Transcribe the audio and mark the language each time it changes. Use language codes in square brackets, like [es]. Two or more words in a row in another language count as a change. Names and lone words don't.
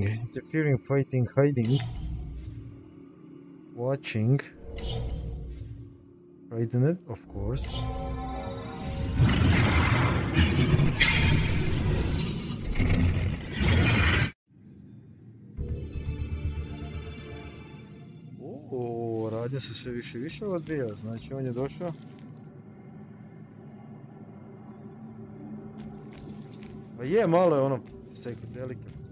[en] Interfering, fighting, hiding, watching, hiding it, of course. [hr] Radnja se sve više i više odvija, znači on je došao. Pa je, malo je ono psihodelika.